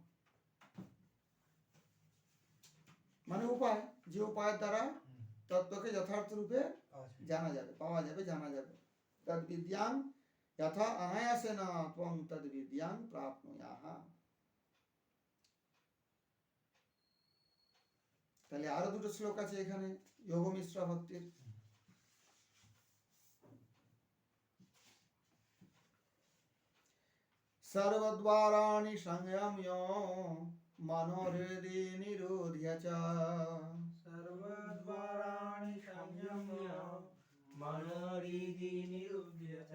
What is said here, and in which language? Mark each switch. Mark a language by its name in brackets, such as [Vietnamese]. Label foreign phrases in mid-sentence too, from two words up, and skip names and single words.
[Bangla] মানে উপায়, যে উপায়ের দ্বারা তত্ত্বকে যথার্থ রূপে জানা যাবে, পাওয়া যাবে, জানা যাবে। [Sanskrit] তদ বিদ্যাং যথা অনায়াসেন ত্বং তদ বিদ্যাং প্রাপ্নুয়াহ। [Bangla] তাহলে আরো দুটো শ্লোক আছে এখানে যোগ মিশ্রা ভক্তির। [Sanskrit] सर्वद्वाराणि संयम्य मनोहृदि निरोध्य च सर्वद्वाराणि संयम्य मनोहृदि निरुध्य च